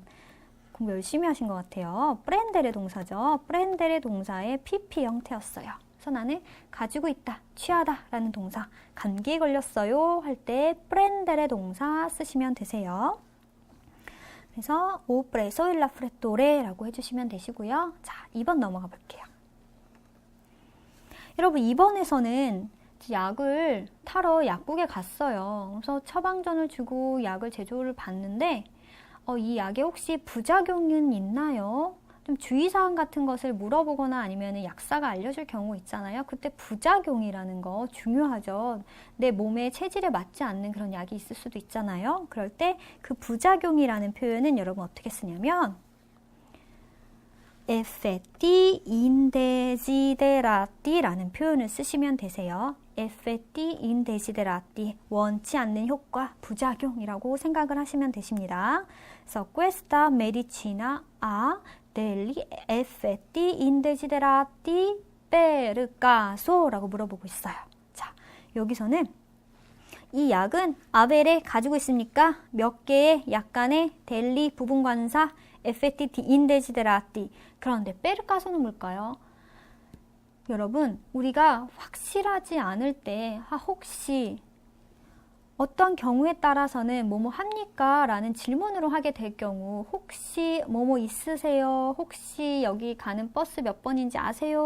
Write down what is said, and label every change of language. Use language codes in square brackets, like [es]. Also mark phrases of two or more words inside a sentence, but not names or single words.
[ko] 공부 열심히 하신 것 같아요. 프렌데레 동사죠. 프렌데레 동사의 PP 형태였어요. 그래서 나는 가지고 있다, 취하다 라는 동사, 감기에 걸렸어요 할 때 프렌데레 동사 쓰시면 되세요. 그래서 [it] ho preso il raffreddore [ko] 라고 해주시면 되시고요. 자, 2번 넘어가 볼게요. 여러분, 이번에서는 약을 타러 약국에 갔어요. 그래서 처방전을 주고 약을 제조를 받는데 이 약에 혹시 부작용은 있나요? 좀 주의사항 같은 것을 물어보거나 아니면 약사가 알려줄 경우 있잖아요. 그때 부작용이라는 거 중요하죠. 내 몸의 체질에 맞지 않는 그런 약이 있을 수도 있잖아요. 그럴 때 그 부작용이라는 표현은 여러분 어떻게 쓰냐면 [it] effetti indesiderati [ko] 라는 표현을 쓰시면 되세요. [it] effetti indesiderati, [ko] 원치 않는 효과, 부작용이라고 생각을 하시면 되십니다. 그래서 [it] questa medicina ha degli effetti indesiderati per caso [ko] 라고 물어보고 있어요. 자, 여기서는 이 약은 아벨에 가지고 있습니까? 몇 개의 약간의 델리 부분관사 [it] effetti indesiderati. [ko] 그런데 페르카소는 뭘까요? 여러분, 우리가 확실하지 않을 때 혹시 어떤 경우에 따라서는 뭐뭐 합니까? 라는 질문으로 하게 될 경우 혹시 뭐뭐 있으세요? 혹시 여기 가는 버스 몇 번인지 아세요?